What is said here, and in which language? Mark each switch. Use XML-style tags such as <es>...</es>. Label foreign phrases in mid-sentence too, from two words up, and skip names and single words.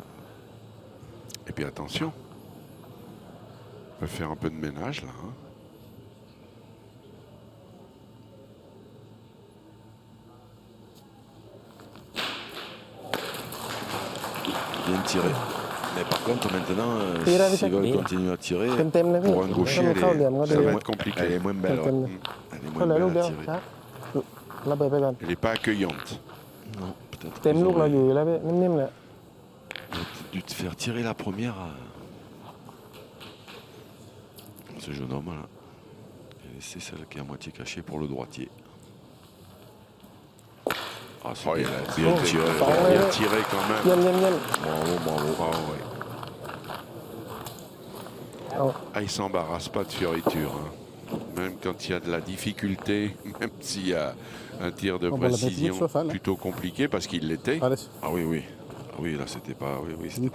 <fr>Et puis attention, on peut faire un peu de ménage là. Hein. Bien tiré. Mais par contre maintenant, Tira, s'ils veulent Victor. continuer à tirer,</fr> <th>เต็มๆเลยพี่</th> <fr>pour un gaucher,</fr> <th>ให้มันเข้าเหลี่ยมก็</th> <fr>Ça</fr> <th>ดี</th> <fr>va être compliqué. elle est moins belle. Tem-tem. Ouais. Elle est</fr> <th>เข้า</th> <fr>moins</fr> <th>เลยลูก</th> <fr>belle</fr> <th>เดียว</th> <fr>à tirer.</fr> <th>ครับระเบิดไปก่อน</th> <fr>Elle n'est pas accueillante. Non, peut-être</fr> <th>เต็ม</th> <fr>qu'ils</fr> <th>ลูกเรา</th> <fr>auraient-</fr> <th>อยู่แล้วพี่นิ่มๆเลย</th> <fr>dû te faire tirer la première. ce jeune homme là. Il a laissé celle qui est à moitié cachée pour le droitier. Ah, c'est bien, bien tiré. Bien tiré quand</fr> <th>เยี่ย</th> <fr>même.</fr> <th>มเยี่ยมเยี่ยม</th> <fr>Bravo, bravo. Ah, ouais.</fr> <th>เอา</th> <fr>Ah, il s'embarrasse pas de fioriture. Hein. Même quand il y a de la difficulté, même s'il y a un tir de On va la mettre précision vite, Sofal, hein. plutôt compliqué parce qu'il l'était. Allez, Ah oui, oui. Ah oui, là, c'était pas, oui, oui, c'était</fr>